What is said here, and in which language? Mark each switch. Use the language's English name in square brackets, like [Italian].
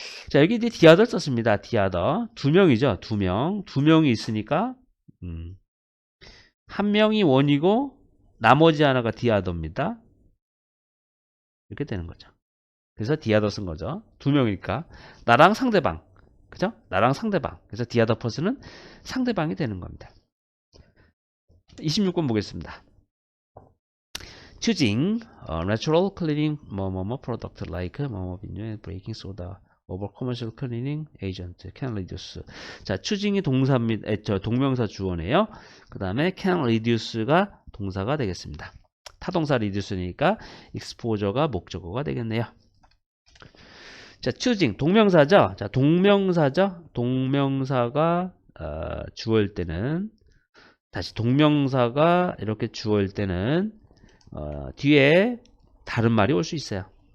[Korean] 자, 여기 이제 디아더 썼습니다. 디아더 두 명이죠. 두 명이 있으니까 한 명이 원이고 나머지 하나가 디아더입니다. 이렇게 되는 거죠. 그래서 디아더 쓴 거죠. 두 명이니까 나랑 상대방, 그죠? 나랑 상대방. 그래서 디아더 퍼슨은 상대방이 되는 겁니다. 26번 보겠습니다. [English] choosing natural cleaning [Korean] 뭐뭐뭐 [English] product like [Korean] 뭐뭐 비누 [English] breaking soda over commercial cleaning agent can reduce. [Korean] 자, choosing이 동사입니다. 저 동명사 주어네요. 그 다음에 can reduce가 동사가 되겠습니다. 타동사 reduce니까 exposure가 목적어가 되겠네요. 자, choosing 동명사죠. 자, 동명사죠. 동명사가 주어일 때는 다시 동명사가 이렇게 주어일 때는 뒤에 다른 말이 올 수 있어요.